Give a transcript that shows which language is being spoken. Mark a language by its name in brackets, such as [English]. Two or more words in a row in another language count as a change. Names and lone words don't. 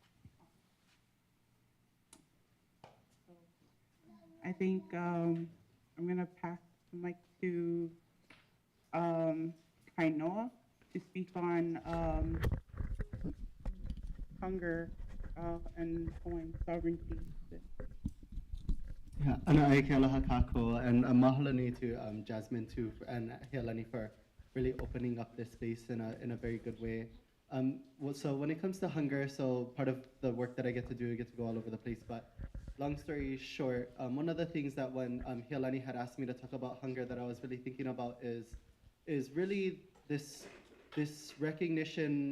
[English] I think I'm going to pass the mic to Kainoa to speak on hunger and Hawaiian sovereignty. Yeah, [Hawaiian] ana ai ke aloha kākou, [English] and mahalani to Jasmine too, and Healani for really opening up this space in a very good way. So when it comes to hunger, so part of the work that I get to do, I get to go all over the place, but long story short, one of the things that when Healani had asked me to talk about hunger that I was really thinking about is really this recognition.